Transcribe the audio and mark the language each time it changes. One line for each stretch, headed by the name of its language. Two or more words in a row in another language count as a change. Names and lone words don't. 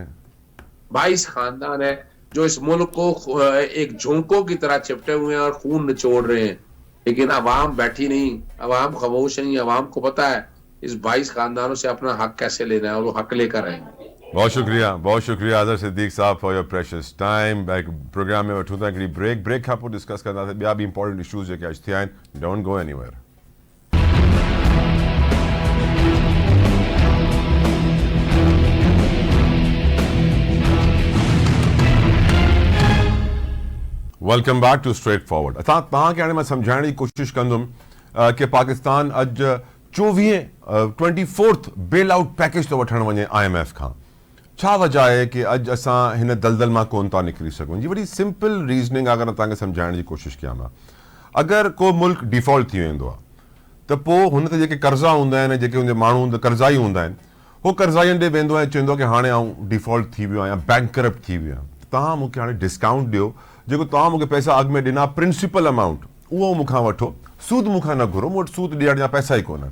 Urdu: 22 خاندان ہے جو اس ملک کو ایک جونکوں کی طرح چمٹے ہوئے ہیں اور خون نچوڑ رہے ہیں، لیکن عوام بیٹھی نہیں، عوام خاموش نہیں. عوام کو پتا ہے اس 22 خاندانوں سے اپنا حق کیسے لینا ہے اور وہ حق لے کر رہیں گے. बहुत شکریہ اظہر صدیق صاحب
English: for your precious time.
Sindhi: प्रोग्राम में वठूं था हिकिड़ी ब्रेक खां पोइ डिस्कस कंदासीं ॿिया बि
English: important issues
Sindhi: जेके अॼु थिया आहिनि।
English: Don't go anywhere. Welcome back to Straight Forward.
Sindhi: असां तव्हांखे हाणे मां सम्झाइण जी कोशिशि कंदुमि कि पाकिस्तान अॼु 24th
English: bailout package
Sindhi: थो वठणु वञे IMF खां। छा वजह आहे कि अॼु असां हिन दलदल मां कोन था निकिरी सघूं? जी वॾी
English: simple reasoning
Sindhi: अगरि तव्हांखे सम्झाइण जी कोशिशि कयां मां, अगरि को मुल्क डिफॉल्ट थी वेंदो आहे त पोइ हुन ते जेके कर्ज़ा हूंदा आहिनि, जेके हुनजे माण्हू कर्ज़ाई हूंदा आहिनि, उहो कर्ज़ाईअनि ॾे वेंदो आहे, चवंदो आहे कि हाणे आउं डिफॉल्ट थी वियो आहियां, बैंकरप्ट थी वियो आहियां, तव्हां मूंखे हाणे डिस्काउंट ॾियो, जेको तव्हां मूंखे पैसा अॻु में ॾिना
English: principal amount
Sindhi: उहो मूंखां वठो, सूद मूंखां न घुरो, मूं वटि सूद ॾियण जा पैसा ई कोन।